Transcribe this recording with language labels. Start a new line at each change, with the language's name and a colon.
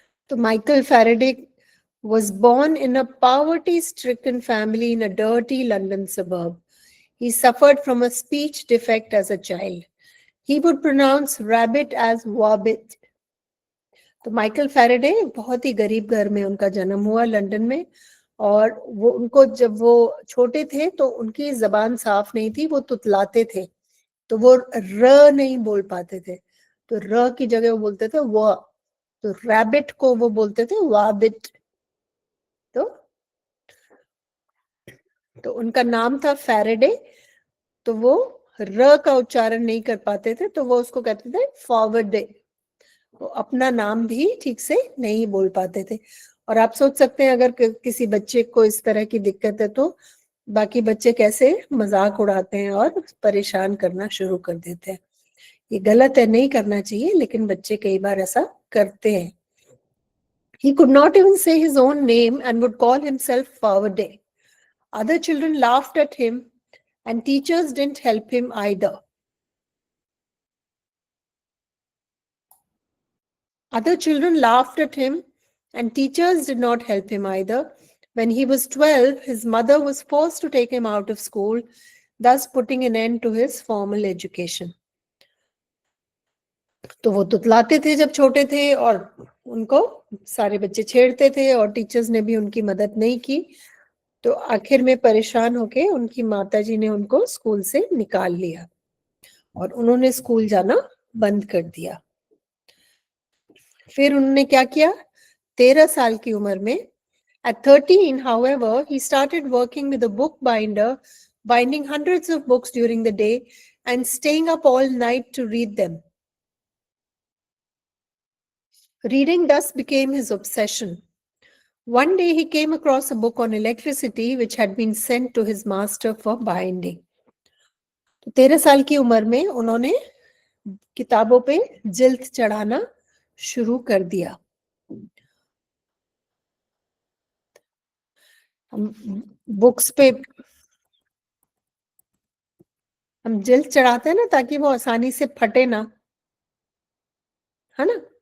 Hindi: तो Michael Faraday
English: was born in a poverty-stricken family in a dirty London suburb. He suffered from a speech defect as a child. He would pronounce rabbit as wabbit.
Hindi: तो Michael Faraday बहुत ही गरीब घर में उनका जन्म हुआ London में, और वो उनको जब वो छोटे थे तो उनकी जबान साफ नहीं थी, वो तुतलाते थे, तो वो र नहीं बोल पाते थे, तो र की जगह वो बोलते थे व, तो रैबिट को वो बोलते थे वाबिट। तो तो उनका नाम था फैराडे, तो वो र का उच्चारण नहीं कर पाते थे, तो वो उसको कहते थे फॉरवर्डे। वो अपना नाम भी ठीक से नहीं बोल पाते थे। और आप सोच सकते हैं अगर किसी बच्चे को इस तरह की दिक्कत है तो बाकी बच्चे कैसे मजाक उड़ाते हैं और परेशान करना शुरू कर देते हैं। ये गलत है, नहीं करना चाहिए, लेकिन बच्चे कई बार ऐसा करते हैं।
English: He could not even say his own name and would call himself Faraday. Other children laughed at him, and teachers didn't help him either. Other children laughed at him, and teachers did not help him either. When he was 12, his mother was forced to take him out of school, thus putting an end to his formal education.
Hindi: तो वो तुतलाते थे जब छोटे थे, और उनको सारे बच्चे छेड़ते थे, और टीचर्स ने भी उनकी मदद नहीं की। तो आखिर में परेशान होके उनकी माताजी ने उनको स्कूल से निकाल लिया और उन्होंने स्कूल जाना बंद कर दिया। फिर उन्होंने क्या किया? 13 साल की उम्र में,
English: at 13, however, he started working with a bookbinder, binding hundreds of books during the day and staying up all night to read them. Reading thus became his obsession. One day he came across a book on electricity which had been sent to his master for binding.
Hindi: तो 13 साल की उम्र में उन्होंने किताबों पे जिल्द चढ़ाना शुरू कर दिया। हम बुक्स पे हम जिल्द चढ़ाते हैं ना, ताकि वो आसानी से फटे ना, है ना?